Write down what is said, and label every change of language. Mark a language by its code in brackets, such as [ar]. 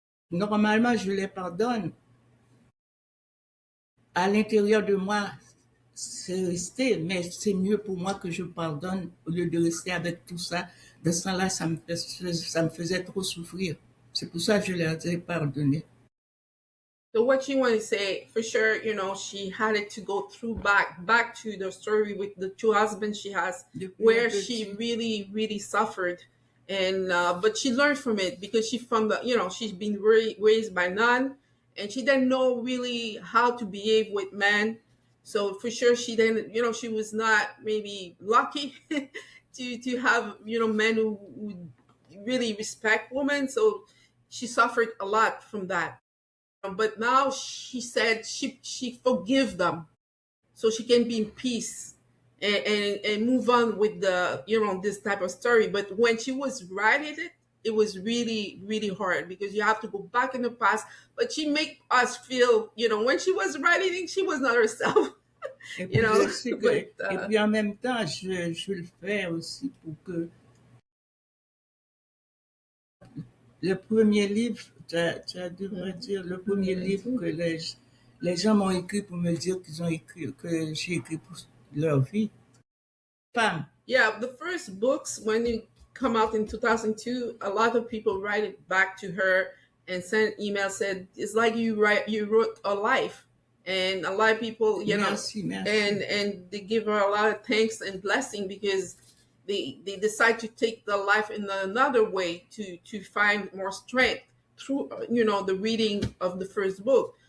[fr] Normalement, je les pardonne. À l'intérieur de moi, c'est resté, mais c'est mieux pour moi que je pardonne au lieu de rester avec tout ça. De ce temps-là, ça me faisait trop souffrir. C'est pour ça que je leur ai pardonné. [en] So what you want to say, for sure, you know, she had it to go through back to the story with the two husbands she has, where she really suffered. And but she learned from it because she's been raised by none, and she didn't know really how to behave with men. So for sure she didn't, she was not maybe lucky to have, men who really respect women. So she suffered a lot from that. But now she said she forgive them so she can be in peace and move on with the, this type of story. But when she was writing it was really, really hard because you have to go back in the past. But she make us feel, when she was writing it, she was not herself. [fr] Et puis, et puis en même temps, je le fais aussi pour que le premier livre, tu devrais dire, le premier livre que les gens m'ont écrit pour me dire que j'ai écrit pour leur vie. Femme. [en] Yeah, the first books, when it come out in 2002, a lot of people write it back to her and sent email, said, it's like you wrote a life. And a lot of people, [fr] merci. [en] And they give her a lot of thanks and blessing because they decide to take the life in another way to find more strength through, the reading of the first book.